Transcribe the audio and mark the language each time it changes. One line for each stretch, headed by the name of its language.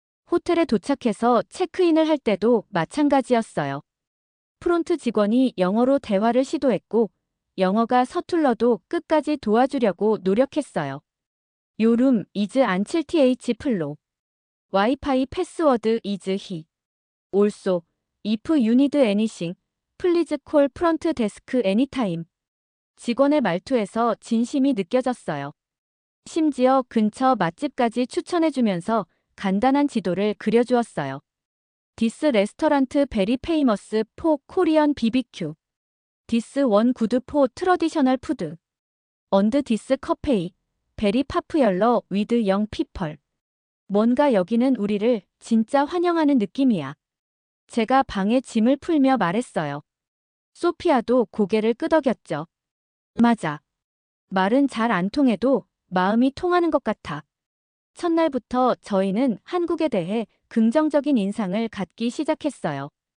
Korean: 호텔에 도착해서 체크인을 할 때도 마찬가지였어요. 프론트 직원이 영어로 대화를 시도했고 영어가 서툴러도 끝까지 도와주려고 노력했어요.
English: 요룸 is 안칠th 플로. 와이파이 패스워드 is he. Also, if you need anything, please call front desk anytime.
Korean: 직원의 말투에서 진심이 느껴졌어요. 심지어 근처 맛집까지 추천해주면서 간단한 지도를 그려주었어요.
English: This restaurant very famous for Korean BBQ. This one good for traditional food. And this cafe, very popular with young people.
Korean: 뭔가 여기는 우리를 진짜 환영하는 느낌이야. 제가 방에 짐을 풀며 말했어요. 소피아도 고개를 끄덕였죠. 맞아. 말은 잘 안 통해도 마음이 통하는 것 같아. 첫날부터 저희는 한국에 대해 긍정적인 인상을 갖기 시작했어요.